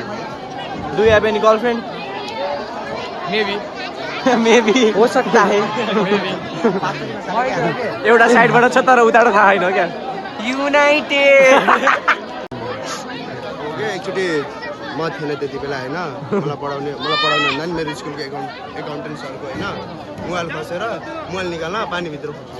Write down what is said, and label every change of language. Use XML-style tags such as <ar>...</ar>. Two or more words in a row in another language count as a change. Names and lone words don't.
<en>Do you have any girlfriend? Maybe. Maybe.</en> <hi>हो सकता है.</hi> <en>Maybe.</en> <ne>एउटा साइडबाट छ तर उताबाट थाहा छैन क्या. युनाइटेड.</ne> <en>OK actually</en> <ne>म थिएन त्यति बेला हैन मलाई पढाउने भन्दा नि मेरो स्कुलको एकाउन्टेन्ट सरको हैन मोबाइल खसेर मोबाइल निकाल्न पानी भित्र</ne>